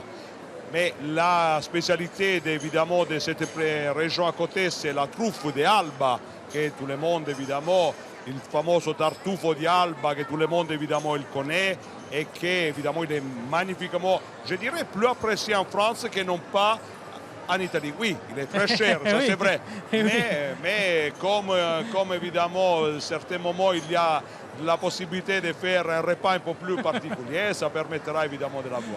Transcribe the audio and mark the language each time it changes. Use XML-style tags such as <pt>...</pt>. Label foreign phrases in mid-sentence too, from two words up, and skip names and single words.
<fr>Mais la spécialité évidemment de cette région à côté, c'est la truffe de Alba, que tout le monde évidemment,</fr> <it>il famoso tartufo di Alba</it> <fr>que tout le monde évidemment il connaît et qui évidemment il est magnifiquement, je dirais, plus apprécié en France que non pas en Italie. Oui, il est très cher, ça c'est vrai. Mais comme évidemment à certains moments il y a la possibilité de faire un repas un peu plus particulier, ça permettra évidemment de l'avoir.</fr>